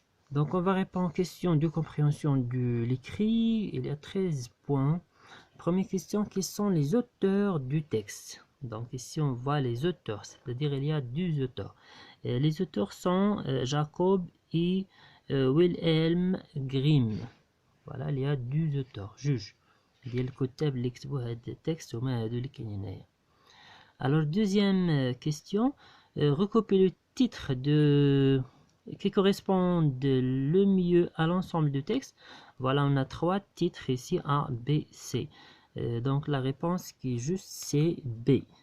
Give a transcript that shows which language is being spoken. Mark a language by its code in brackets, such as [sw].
[fr] Donc on va répondre aux questions de compréhension de l'écrit. Il y a 13 points. Première question, quels sont les auteurs du texte? Donc ici on voit les auteurs, c'est-à-dire il y a 2 auteurs. Les auteurs sont Jacob et Wilhelm Grimm. Voilà, il y a 2 auteurs. Juge. [ar] ديال الكتاب اللي كتبوا هذا التكست هما هادو اللي كاينين هنايا. [fr] Alors deuxième question, recopiez le titre de qui correspondent le mieux à l'ensemble du texte. Voilà, on a 3 titres ici, A, B, C. Donc la réponse qui est juste c'est B.